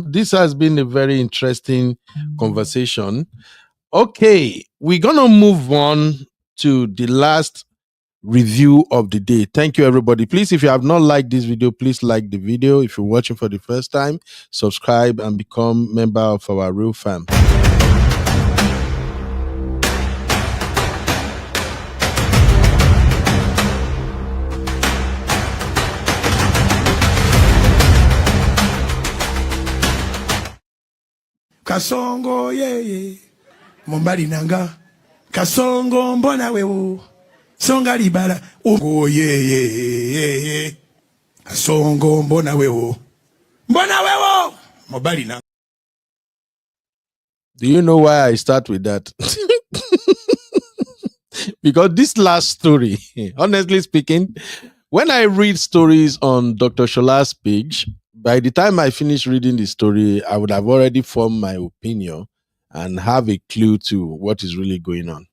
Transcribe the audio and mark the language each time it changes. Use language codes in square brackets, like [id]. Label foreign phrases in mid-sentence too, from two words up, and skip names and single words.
[en] This has been a very interesting conversation. Okay, we're gonna move on to the last review of the day. Thank you, everybody. Please, if you have not liked this video, please like the video. If you're watching for the first time, subscribe and become member of our Real Fam. [ln] Kasongo yeye Mombali nanga Kasongo mbona wewo Songa libala Ungo yeye Kasongo mbona wewo Mombali nanga. [en] Do you know why I start with that? Because this last story, honestly speaking, when I read stories on Dr. Shola's page, by the time I finish reading the story, I would have already formed my opinion and have a clue to what is really going on.